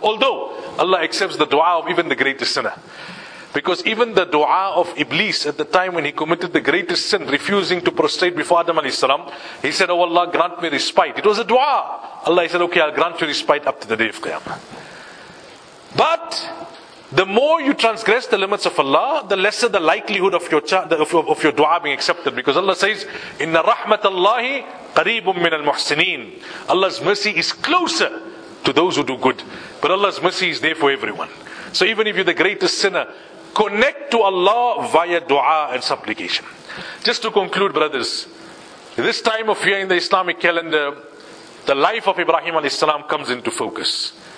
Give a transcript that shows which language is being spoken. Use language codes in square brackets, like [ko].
[en] Although, Allah accepts the dua of even the greatest sinner. Because even the dua of Iblis at the time when he committed the greatest sin, refusing to prostrate before Adam alayhi salam, he said, oh Allah, grant me respite. It was a dua. Allah said, okay, I'll grant you respite up to the day of Qiyamah. But the more you transgress the limits of Allah, the lesser the likelihood of your dua being accepted. Because Allah says, [ar] إِنَّ رَحْمَةَ اللَّهِ قَرِيبٌ مِّنَ الْمُحْسِنِينَ. [en] Allah's mercy is closer to those who do good. But Allah's mercy is there for everyone. So even if you're the greatest sinner, connect to Allah via dua and supplication. Just to conclude, brothers, this time of year in the Islamic calendar, the life of Ibrahim alayhi salam comes into focus.